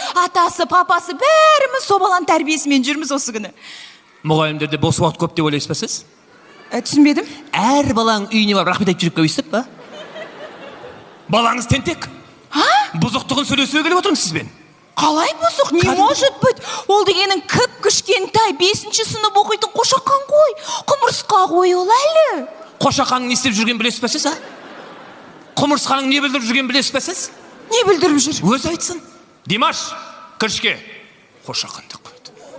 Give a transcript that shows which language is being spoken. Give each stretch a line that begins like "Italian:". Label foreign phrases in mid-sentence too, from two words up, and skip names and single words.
Kazakh: Атасы, папасы бәріміз со баланың тәрбиесімен жүрміз осы күні. Мұғалімдерде бос уақыт көп деп ойлайсыз ба сіз? Түсінбедім. Әр баланың үйіне барып рахмет айтып жүріп қойсыз ба? Балаңыз тентек. Бұзықтығын сөйлесуге келіп отырмын сізбен. Қалай бұзық?
Russian: Не может быть?
Kazakh: Ол дегенің кіп-кішкентай 5-ші сынып оқитын Қошақан ғой. Құмырсқа ғой ол әлі. Қошақанның не істеп жүрген білесіз ба сіз, а? Құмырсқаның не білдіріп жүрген білесіз ба сіз? Не білдіріп жүр? Өзі айтсын. Димаш, кіршке. Қошақан деп қойды.